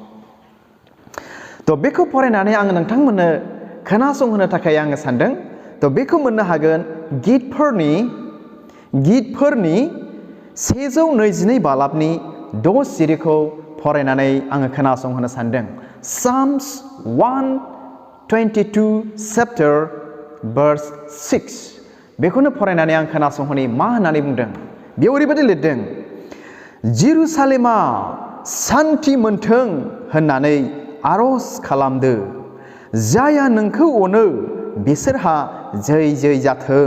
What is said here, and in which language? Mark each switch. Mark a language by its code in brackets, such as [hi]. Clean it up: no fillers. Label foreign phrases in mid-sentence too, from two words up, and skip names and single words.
[brx] थ' बेखौ फरायनानै आङो नोंथांमोननो खोनासंहोनो थाखाय आङो सानदों। थ' बेखौ मोननो हागोन गितफोरनि 122 बालाबनि 6 सिरिखौ फरायनानै आङो खोनासंहोनो सानदों। Psalms 122 [en] chapter verse [brx] 6 बेखौनो फरायनानै आं खोनासंहोनि मा होननानै बुंदों। बेयाव ओरैबायदि लिरदों, जेरुसालेमा सान्थि मोनथों होननानै आर'ज खालामदो, जायहा नोंखौ अनो बिसोरहा जै जाथों।